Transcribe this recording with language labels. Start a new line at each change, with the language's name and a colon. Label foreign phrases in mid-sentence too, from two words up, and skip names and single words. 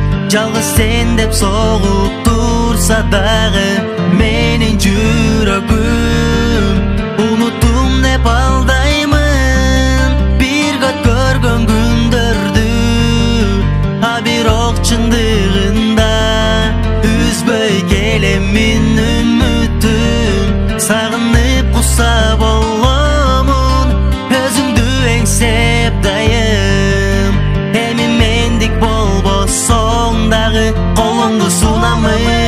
Kazakh: Жалғыз сен деп соғып тұрса дағы менің жүрегім, ұмыттым деп алдаймын бір гөт көрген күндерді,
Kyrgyz: бирок чындыгында үзбөй келемин үмүтүм, сагынып куса боломун өзүңдү эңсеп дайым. Эми мендик болбосоң дагы колуңду сунамын.